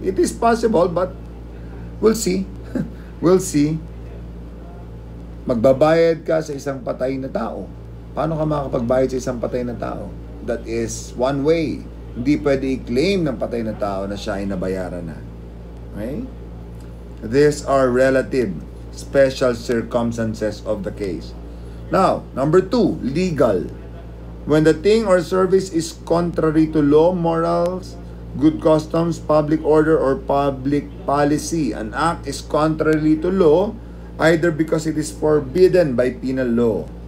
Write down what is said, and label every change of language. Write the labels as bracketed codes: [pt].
[en] It is possible, but we'll see. We'll see. [tl] Magbabayad ka sa isang patay na tao. Paano ka makakapagbayad sa isang patay na tao? That is one way. Hindi pwede i-claim ng patay na tao na siya ay nabayaran na. [en] Okay? These are relative, special circumstances of the case. Now, number 2, legal. When the thing or service is contrary to law, morals, good customs, public order, or public policy, an act is contrary to law either because it is forbidden by penal law.